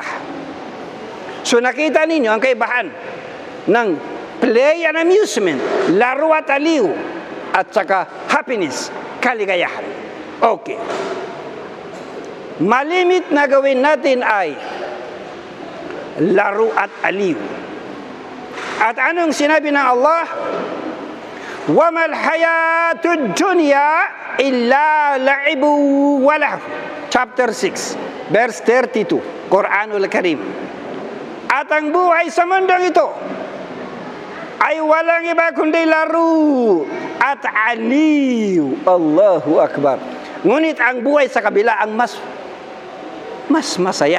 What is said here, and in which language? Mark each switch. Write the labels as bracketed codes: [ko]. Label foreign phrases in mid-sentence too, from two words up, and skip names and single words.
[tl] So nakita ninyo ang kaibahan ng [en] play and amusement, [tl] laro at aliw, at saka happiness, kaligayahan. Okay. Malimit na gawin natin ay laro at aliw. At anong sinabi ng Allah? [ar] وَمَا الْحَيَاةُ الدُّنْيَا إِلَّا لَعِبٌ وَلَهْوٌ. [en] Chapter 6, verse 32, Quranul Karim. [tl] At ang buhay sa mundong ito ay walang iba kundi laro at aliw. [ar] الله أكبر. [tl] Ngunit ang buhay sa kabila ang mas masaya.